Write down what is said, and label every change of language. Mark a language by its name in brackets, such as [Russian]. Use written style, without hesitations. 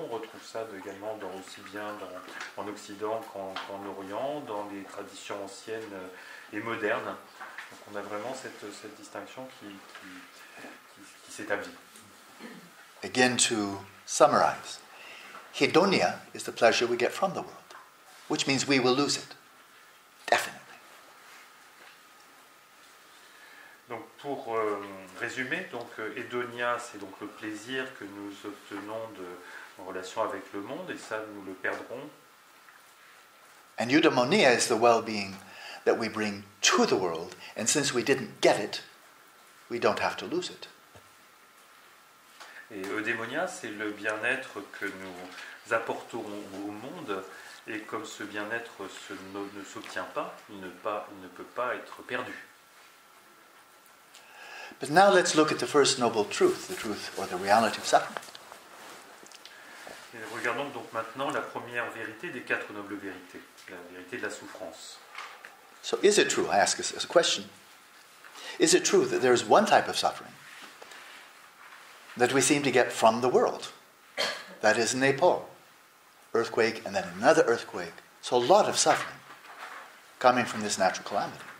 [French] On retrouve ça également aussi bien en Occident qu'en Orient, dans les traditions anciennes et modernes. Donc on a vraiment cette distinction qui s'établit. [English] Again, to summarize, hedonia is the pleasure we get from the world, which means we will lose it, definitely. [French] Donc pour résumer, hédonia, c'est donc le plaisir que nous obtenons en relation avec le monde, et ça nous le perdrons. [English] And eudaimonia is the well-being that we bring to the world, and since we didn't get it, we don't have to lose it. [French] Et eudémonia, c'est le bien-être que nous apporterons au monde, et comme ce bien-être ne s'obtient pas, il ne peut pas être perdu. [English] But now let's look at the first noble truth, the truth or the reality of suffering. [French] Et regardons donc maintenant la première vérité des quatre nobles vérités, la vérité de la souffrance. [English] So is it true, I ask as a question, is it true that there is one type of suffering that we seem to get from the world? That is Nepal, earthquake and then another earthquake. So a lot of suffering coming from this natural calamity.